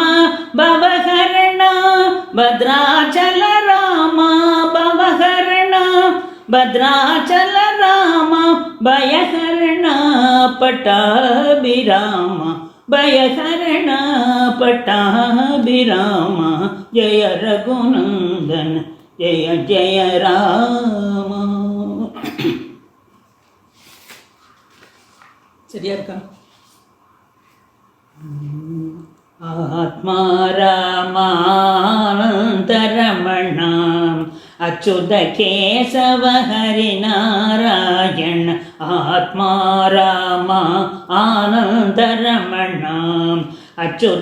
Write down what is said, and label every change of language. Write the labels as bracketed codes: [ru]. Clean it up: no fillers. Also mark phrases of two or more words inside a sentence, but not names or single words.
[sa] भवहरण भद्राचल राम, भवहरण भद्राचल राम. भयहरण पट्टाभिराम भयहरण पट्टाभिराम जय रघुनन्दन जय जय राम. [ta] சரியா இருக்கா? [sa] आत्मा रामानन्दरमण अच्युत केशव हरिनारायण आत्मा रामा आनन्दरमण अच्युत